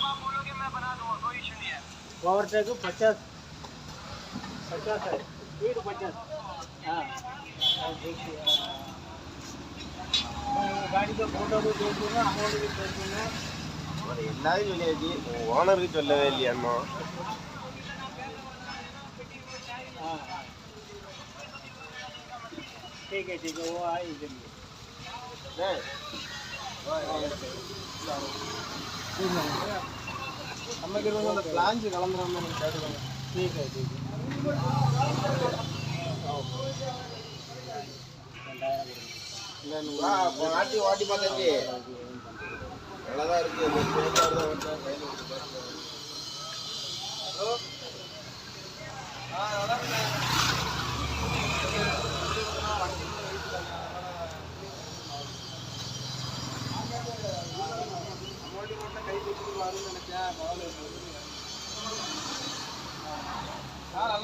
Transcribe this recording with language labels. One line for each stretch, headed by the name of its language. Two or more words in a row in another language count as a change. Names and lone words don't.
English: power track
Hindi: 50 है, स्पीड 50। हाँ देखिए, गाड़ी का फोटो भी देख दूँगा, अमाउंट भी देख दूँगा। ओनर की
Tamil: சொல்லவே இல்லையா அம்மா
Hindi: हाँ ठीक है वो आए इधर
Tamil: நமக்கு அந்த பிளான்ஸ் கலந்துறாம கேட்டுக்கோங்க
Hindi: ठीक है
Tamil: ஆட்டி ஓட்டி பார்த்தாச்சு நல்லாதான் இருக்கு ஹலோ நல்லா இருக்கு நல்லா